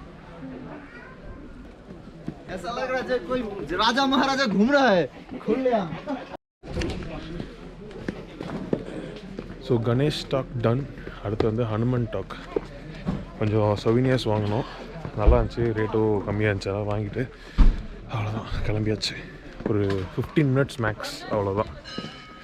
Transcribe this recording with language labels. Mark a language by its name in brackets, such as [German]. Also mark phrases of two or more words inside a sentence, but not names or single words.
[Hindi] ऐसा लग रहा है जैसे कोई राजा महाराजा घूम रहा है. [English] So Ganesh ghat done. [Tamil] அடுத்து வந்து ஹனுமன் டாக். கொஞ்சம் சொவினியர்ஸ் வாங்கினோம், நல்லா இருந்துச்சு, ரேட்டும் கம்மியாக இருந்துச்சு. அதெல்லாம் வாங்கிட்டு அவ்வளோதான் கிளம்பியாச்சு. ஒரு 15 [English] minutes max, [Tamil] அவ்வளோதான்.